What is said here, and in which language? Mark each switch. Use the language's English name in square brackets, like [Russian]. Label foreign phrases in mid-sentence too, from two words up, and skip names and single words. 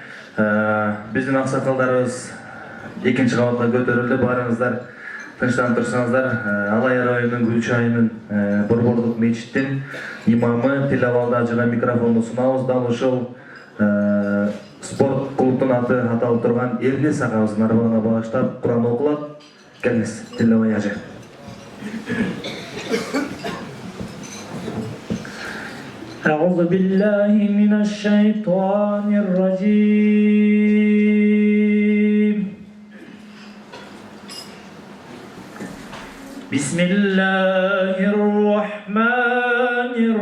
[Kyrgyz] Биздин аксакалдарыбыз экинчи кабатка көтөрүлдү, баарыңыздар тынчтанып турсаңыздар. Алай районунун Гүлчү айылынын Борбордук мечиттин имамы Тилавалды ажыга микрофонду сунабыз. Дал ушул спорт клубтун аты аталып турган Эрнис агабыздын арбагына багыштап Куран окулат. Келиңиз, Тилавай ажы. [Arabic] أعوذ بالله من الشيطان الرجيم بسم الله الرحمن